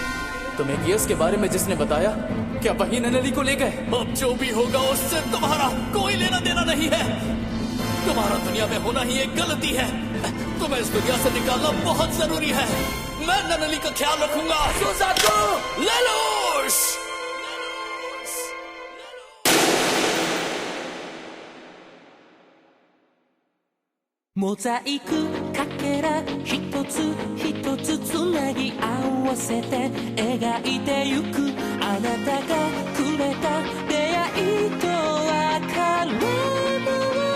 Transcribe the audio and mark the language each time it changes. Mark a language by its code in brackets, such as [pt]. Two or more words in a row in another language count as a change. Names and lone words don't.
[hi] तुम्हें गियस के बारे में जिसने बताया, क्या वही ननली को ले गए? अब जो भी होगा उससे तुम्हारा कोई लेना देना नहीं है। तुम्हारा दुनिया में होना ही एक गलती है। तुम्हें इस दुनिया से निकालना बहुत जरूरी है। मैं ननली का ख्याल रखूंगा। सुजाको, लेलूश। [ja] モザイクかけら一つ一つつなぎ合わせて描いてゆくあなたがくれた出会いと別れの